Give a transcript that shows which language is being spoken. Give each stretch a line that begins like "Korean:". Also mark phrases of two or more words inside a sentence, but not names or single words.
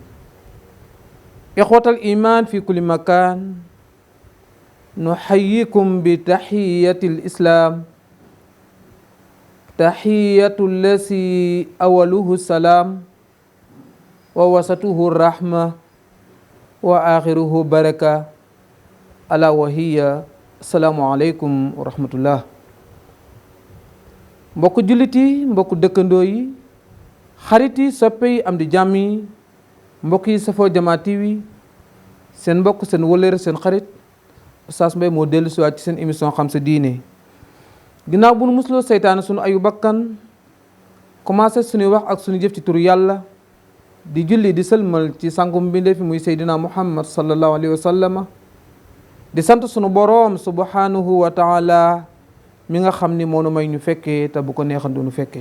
Arabic: إخوة الإيمان في كل مكان، نحييكم بتحية الإسلام، تحية الذي أوله السلام ووسطه الرحمة وآخره بركة، ألا وهي السلام عليكم ورحمة الله.
Wolof: mbokk jullit yi, mbokk dëkkandoo yi, xarit yi, soppe yi, am di jàmm yi, mbokk yi safoo Jamaa TV, seen mbokk, seen wëllëre, seen xarit Oustaz Mbaye moo dellu siwaat ci seen émission xam sa diine. ginnaaw bu nu musloo seytaane sunu ayu bakkan, commencé suñuy wax ak suñu jëf ci turu yàlla, di julli di sëlmal ci sangum mbindéef fi muy Seydina Muhammad
Arabic: صلى الله عليه وسلم,
Wolof: di sant sunu boroom
Arabic: سبحانه وتعالى
Wolof: mi nga xam ni moo nu may ñu fekkee te bu ko neexan du nu fekkee.